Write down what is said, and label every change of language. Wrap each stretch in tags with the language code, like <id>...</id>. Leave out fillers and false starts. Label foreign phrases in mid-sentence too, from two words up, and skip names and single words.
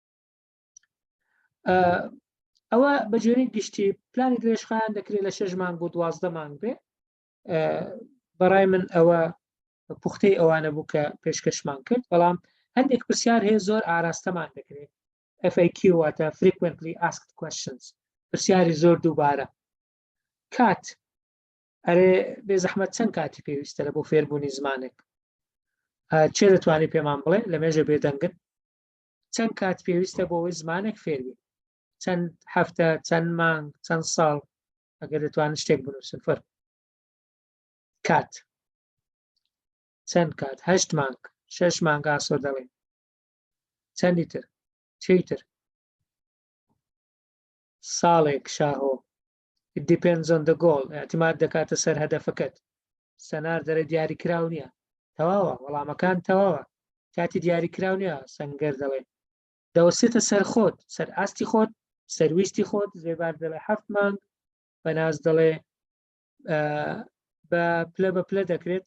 <ckb>ئەوە بە گوێرەی گشتی پلانی درێژخایان دەکرێت لە 6 مانگ بۆ 12 مانگ بێ بەڕای من ئەوە پوختەی ئەوانە بوو کە پێشکەشمان کرد بەڵام هەندێک پرسیار هەیە زۆر ئاراستەمان دەکرێت FAQ واتە</ckb> <en>frequently asked questions</en> <ckb>پرسیاری زۆر دووبارە کات ئەرێ بێزەحمەت چەند کاتی پێویستە لە بۆ فێربوونی زمانێک چێ دەتوانێت پێمان بڵێ لە مێژە بێدەنگن چەند کات پێویستە بۆ ئەوەی زمانێک فێربی چەند هەفتە چەند مانگ چەند ساڵ ئەگەر دەتوانن شتێک بنووسن فەرق کات چەند کات 8 مانگ 6 مانگ ئاسۆ دەڵێن چەندی تر چیتر ساڵێک شاهۆ</ckb> <en>it depends on the goal</en> <ckb>اعتماد دەکاتە سەر هەدەفەکەت سەنار دەرە دیاریکراو نییە تەواوە وەڵامەکان تەواوە کاتی دیاریکراو نییە سەنگەر دەڵێ دەوەسێتە سەر خۆت سەر ئاستی خۆت سەرویستی خۆت زێبار دەڵێ 7 مانگ بەناز دەڵێ بە پلە دەکرێت</ckb>